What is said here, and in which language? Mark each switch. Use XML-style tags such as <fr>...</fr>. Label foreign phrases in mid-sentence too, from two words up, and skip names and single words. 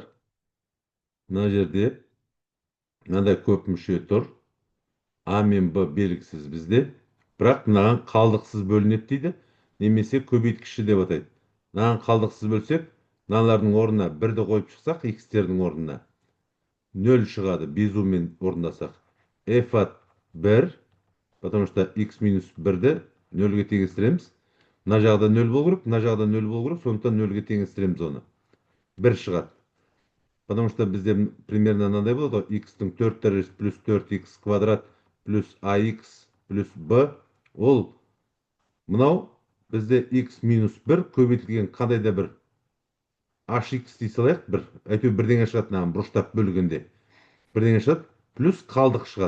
<kk>Мына жерде мынандай көп мүше тұр. А мен Б белгісіз бізде. Бірақ мынаған қалдықсыз бөлінеді дейді. Немесе көбейткіші деп атайды. Мынаған қалдықсыз бөлсек, мыналардың орнына бірді қойып шықсақ, x'тердің орнына 0 шығады, безумен орындасақ.</kk> <ru>F от 1, потому что</ru> <kk>x минус 1-ді 0-ге теңестіреміз. Мына жағда 0 болу керек, мына жағда 0 болу керек, сондықтан 0-ге теңестіреміз оны. 1 шығады.</kk> <ru>Потому что</ru> <kk>бізде примерно мынандай болады ғой, x-тің 4 дәрежесі плюс 4x квадрат плюс ax плюс b, ол мынау бізде x минус 1 көбейтілген қандай да бір hx дей салайық, бір әйтеуір бірдеңе шығады, мынаған бұрыштап бөлгенде бірдеңе шығады, плюс қалдық шығады.</kk>